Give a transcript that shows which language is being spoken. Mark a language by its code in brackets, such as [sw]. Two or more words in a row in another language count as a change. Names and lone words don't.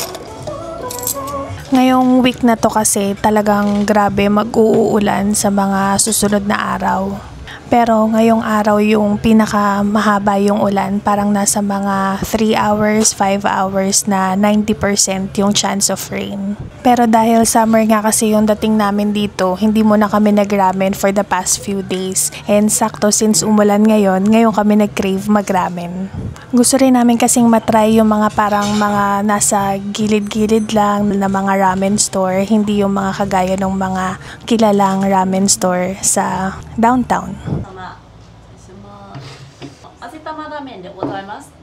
[tl] Ngayong week na to kasi talagang grabe mag-uulan sa mga susunod na araw. Pero ngayong araw yung pinaka mahaba yung ulan, parang nasa mga 3 hours, 5 hours na 90% yung [en] chance of rain. [tl] Pero dahil summer nga kasi yung dating namin dito, hindi muna kami nag-ramen [en] for the past few days. [tl] And sakto since umulan ngayon kami nag-crave mag-ramen. Gusto rin namin kasing matry yung mga parang mga nasa gilid-gilid lang na mga [en] ramen store, [tl] hindi yung mga kagaya ng mga kilalang [en] ramen store [tl] sa downtown. [ja] 味玉ラーメンでございます。